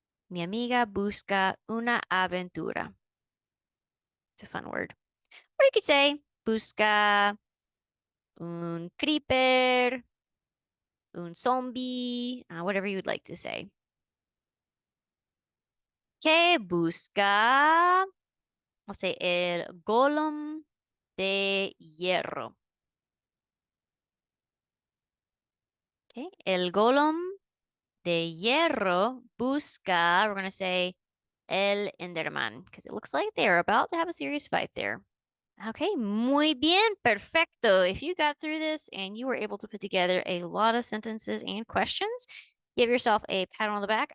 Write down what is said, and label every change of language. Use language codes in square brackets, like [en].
[es] Mi amiga busca una aventura. It's a fun word. [en] Or you could say busca un creeper, un zombie, whatever you would like to say. [es] Que busca, o sea, el golem de hierro. [en] Okay. El golem de hierro busca, we're going to say el Enderman, because it looks like they're about to have a serious fight there. Okay, muy bien, perfecto. If you got through this and you were able to put together a lot of sentences and questions, give yourself a pat on the back.